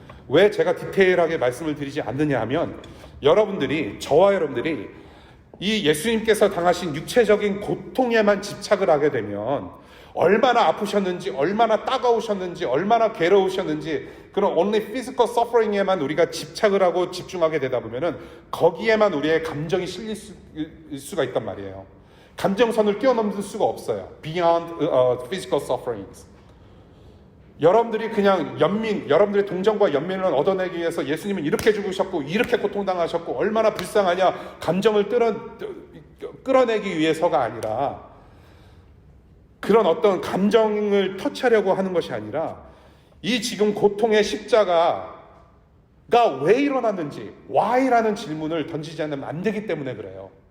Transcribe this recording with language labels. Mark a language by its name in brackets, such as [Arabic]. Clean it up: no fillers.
[Korean] 왜 제가 디테일하게 말씀을 드리지 않느냐 하면 저와 여러분들이 이 예수님께서 당하신 육체적인 고통에만 집착을 하게 되면 얼마나 아프셨는지, 얼마나 따가우셨는지, 얼마나 괴로우셨는지 그런 [English] only physical suffering [Korean] 에만 우리가 집착을 하고 집중하게 되다 보면은 거기에만 우리의 감정이 실릴 수가 있단 말이에요. 감정선을 뛰어넘을 수가 없어요. [English] Beyond physical sufferings. [Korean] 여러분들이 그냥 여러분들의 동정과 연민을 얻어내기 위해서 예수님은 이렇게 죽으셨고 이렇게 고통당하셨고 얼마나 불쌍하냐 감정을 끌어내기 위해서가 아니라 그런 어떤 감정을 터치하려고 하는 것이 아니라 이 지금 고통의 십자가가 왜 일어났는지 why라는 질문을 던지지 않으면 안 되기 때문에 그래요.